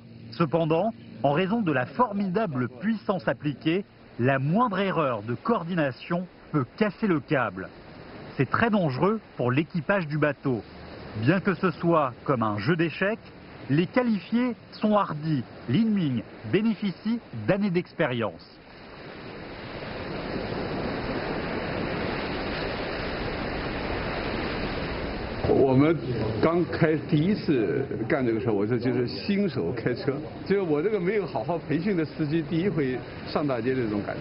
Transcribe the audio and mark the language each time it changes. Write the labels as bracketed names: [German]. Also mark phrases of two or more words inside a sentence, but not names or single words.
[French] Cependant, en raison de la formidable puissance appliquée, la moindre erreur de coordination peut casser le câble. C'est très dangereux pour l'équipage du bateau. Bien que ce soit comme un jeu d'échecs, les qualifiés sont hardis. Lin Ming bénéficie d'années d'expérience. [Chinese] 我们刚第一次干这个事儿，我这就是新手开车，就是我这个没有好好培训的司机，第一回上大街的这种感觉。